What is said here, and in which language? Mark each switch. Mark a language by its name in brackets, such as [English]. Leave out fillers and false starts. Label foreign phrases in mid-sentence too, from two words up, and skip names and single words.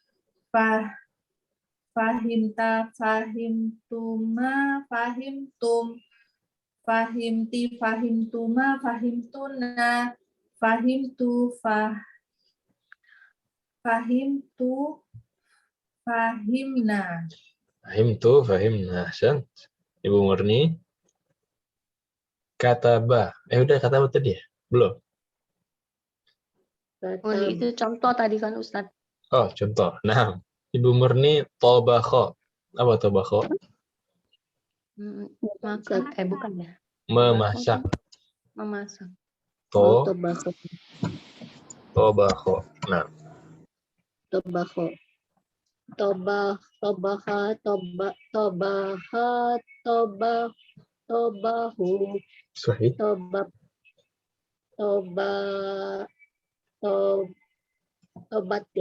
[Arabic] فهمت، فهمتما، فهمتم. فهمت، فهمتما، فهمتن. فهمت، فهمت، فهمنا. فهمنا. أحسنت. [Indonesian] Ibu Murni, kataba. Udah kataba tadi ya? Belum? Oh, itu contoh tadi kan Ustaz. Oh, contoh. Nah, Ibu Murni, tobakho. Apa tobakho? Makan, bukan ya? Memasak. Memasak. Tobakho. Nah. [Arabic] طبخ. طبخا، طبخوا. [Indonesian] Sahih. Tobat ya.